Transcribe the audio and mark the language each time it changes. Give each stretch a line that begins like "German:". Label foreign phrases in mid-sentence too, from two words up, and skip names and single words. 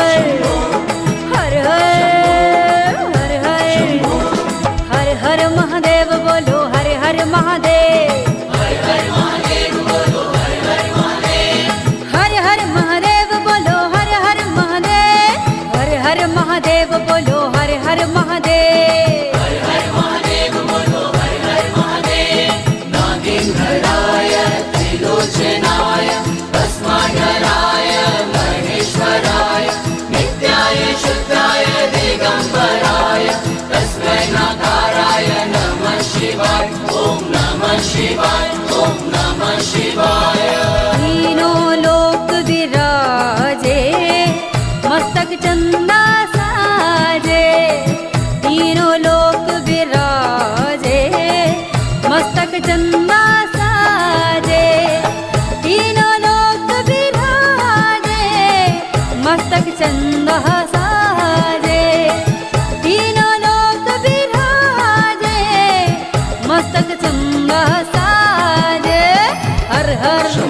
Hindi: हर हर हर हर हर हर महादेव बोलो हर हर महादेव हर हर महादेव बोलो हर हर महादेव हर हर महादेव बोलो हर हर महादेव हर हर महादेव बोलो हर हर महादेव हर हर महादेव बोलो हर हर महादेव
Sanskrit: नागेंद्राय त्रिलोचनाय भस्माधराय महेश्वराय नित्याय शुद्धाय दिगंबराय तस्मै नाकाराय नमः शिवाय ओम नमः शिवाय ओम नमः
Hindi: शिवाय तीनों लोक विराजे मस्तक चंदा साजे तीनों लोक विराजे मस्तक चंदा साजे तीनों लोक विराजे मस्तक चंदा साजे तीनों लोक विराजे मस्तक चंदा साजे हर हर